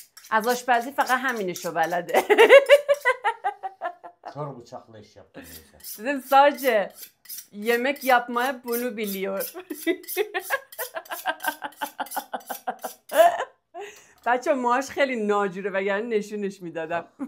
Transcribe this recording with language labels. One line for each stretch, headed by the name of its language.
Persian: از آشپزی فقط همینشو بلده.
Turkish: Kör bıçakla iş yaptım neyse. Dedim sadece yemek yapmaya bunu biliyor.
Persian: بچه ماهاش خیلی ناجوره وگرنه نشونش میدادم.